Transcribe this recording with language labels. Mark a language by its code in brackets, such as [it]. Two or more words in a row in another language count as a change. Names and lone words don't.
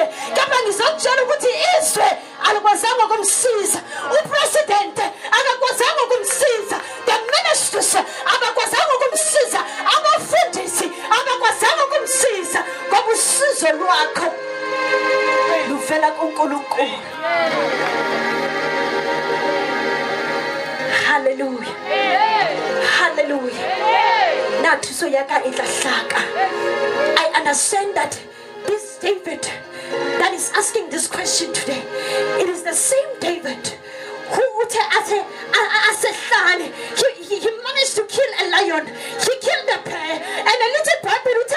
[zu] Kepha ngizokutshela ukuthi izwe alikwazanga ukumsiza, upresident akakwazanga ukumsiza, [en] the ministers [zu] abakwazanga ukumsiza, abafundisi abakwazanga ukumsiza, ngoba usizo lwakho luvela kuNkulunkulu. Hallelujah. Hallelujah. [st] Now thuso ya ka e tla hlaka. [en] I understand that this David that is asking this question today, it is the same David who he managed to kill a lion, he killed a bear, and a little puppy.